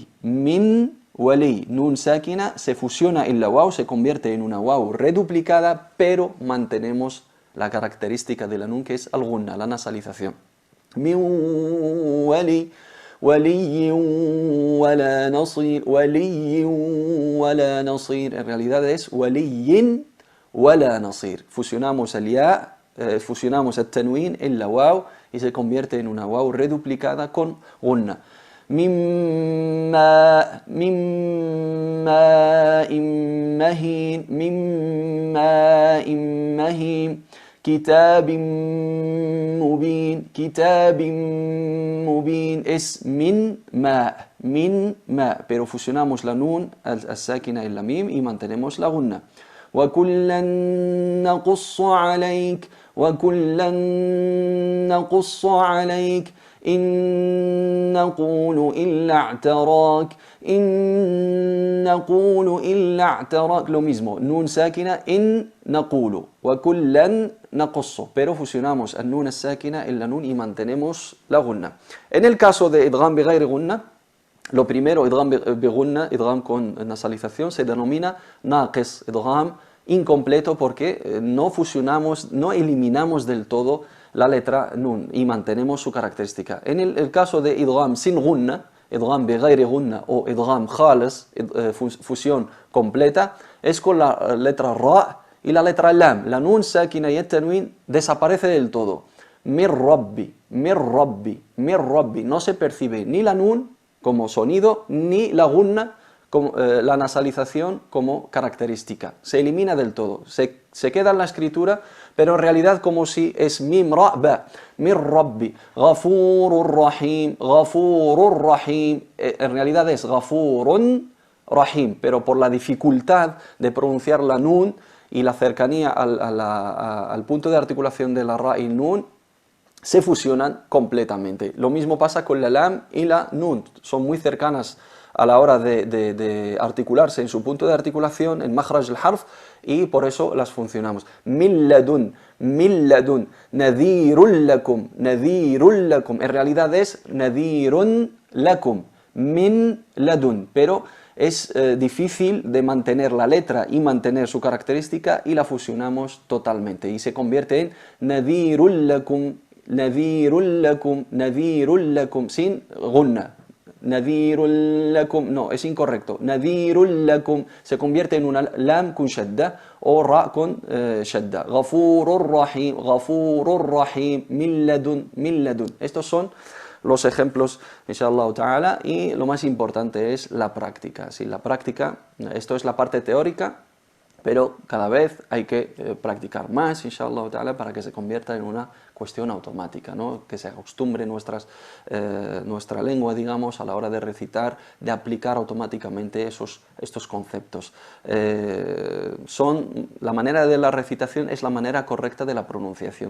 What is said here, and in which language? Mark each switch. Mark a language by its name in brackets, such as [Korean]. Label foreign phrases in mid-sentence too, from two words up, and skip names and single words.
[Arabic] من ولي. [Spanish] Nun sakina se fusiona en la waw, se convierte en una waw reduplicada, pero mantenemos la característica de la nun, que es al-gunna, la nasalización. [Arabic] من ولي. ولي ولا نصير. ولي ولا نصير. [Spanish] En realidad es [Arabic] ولي ولا نصير. [Spanish] Fusionamos el ya, fusionamos el tanwin en la waw y se convierte en una waw reduplicada con gunna. [Arabic] مما ماء مهين. مما مهين. كتاب مبين، كتاب مبين, [Spanish] es [Arabic] من ما, [Spanish] pero fusionamos la nun al-sákina y la mim y mantenemos la gunna. [Arabic] وَكُلًّا نَقُصُّ عَلَيْكَ وَكُلًّا نَقُصُّ عَلَيْكَ إِن نَقُولُ إِلَّا اعْتَرَاكَ إِن نَقُولُ إِلَّا اعْتَرَاكَ. [Spanish] Lo mismo, [Arabic] نون ساكنة، إن نقول. وَكُلًّا نَقُصُّ, [Spanish] pero fusionamos el nun sákina en la nun y mantenemos la gunna. En el caso de [Arabic] إدغام بغير غنة, [Spanish] lo primero, [Arabic] إدغام بغنة, [Spanish] idgham con nasalización, se denomina naqis, idgham incompleto, porque no fusionamos, no eliminamos del todo la letra nun y mantenemos su característica. En el caso de idgham sin gunna, [Arabic] إدغام بغير غنة [Spanish] o [Arabic] إدغام خالص, [Spanish] fusión completa, es con la letra ra y la letra lam. La nun sakina y el tanwin desaparece del todo. [Arabic] من ربي، من ربي، من ربي. [Spanish] No se percibe ni la nun como sonido, ni la gunna, como, la nasalización como característica. Se elimina del todo. Se queda en la escritura, pero en realidad como si es mim ra ba, [Arabic] من ربي، غفور رحيم، غفور رحيم. [Spanish] En realidad es [Arabic] غفور رحيم, [Spanish] pero por la dificultad de pronunciar la nun y la cercanía al punto de articulación de la ra y nun, se fusionan completamente. Lo mismo pasa con la lam y la nun, son muy cercanas a la hora de articularse en su punto de articulación, en [Arabic] مخرج الحرف, [Spanish] y por eso las funcionamos. [Arabic] من لدن، نذير لكم، نذير لكم. [Spanish] En realidad es [Arabic] نذير لكم، من لدن, [Spanish] pero es difícil de mantener la letra y mantener su característica y la fusionamos totalmente y se convierte en [Arabic] نذير لكم، نذير لكم، نذير لكم, [Spanish] sin gunna. [Arabic] نذير لكم, [Spanish] no, es incorrecto. [Arabic] نذير لكم [Spanish] se convierte en una lam con shadda o ra con shadda. [Arabic] غفور رحيم، من لدن، من لدن. [Spanish] Estos son los ejemplos, [Arabic] إن شاء الله تعالى, [Spanish] y lo más importante es la práctica. Sí, la práctica, esto es la parte teórica, pero cada vez hay que practicar más, [Arabic] إن شاء الله تعالى, [Spanish] para que se convierta en una cuestión automática, ¿no? Que se acostumbre nuestra lengua, digamos, a la hora de recitar, de aplicar automáticamente estos conceptos. La manera de la recitación es la manera correcta de la pronunciación.